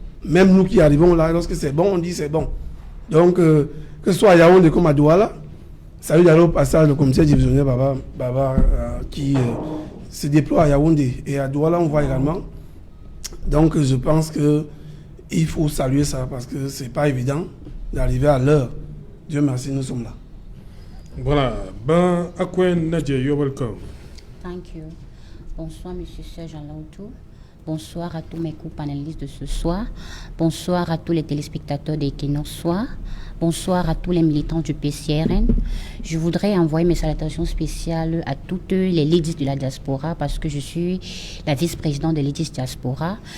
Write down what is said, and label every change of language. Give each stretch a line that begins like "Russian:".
French: Même nous qui arrivons là, lorsque c'est bon, on dit c'est bon. Donc, que ce soit à Yaoundé comme à Douala, salut d'aller au passage le commissaire divisionnaire Baba qui se déploie à Yaoundé. Et à Douala, on voit également. Donc, je pense qu'il faut saluer ça parce que ce n'est pas évident d'arriver à l'heure. Dieu merci, nous sommes là. Voilà.
English: Ben, Akwen Nadia, you're welcome. Thank you.
French: Bonsoir, M. Serge Alantou. Bonsoir à tous mes co-panélistes de ce soir. Bonsoir à tous les téléspectateurs d'Equinox Soir. Bonsoir à tous les militants du PCRN. Je voudrais envoyer mes salutations spéciales à toutes les ladies de la diaspora parce que je suis la vice-présidente de Ladies Diaspora.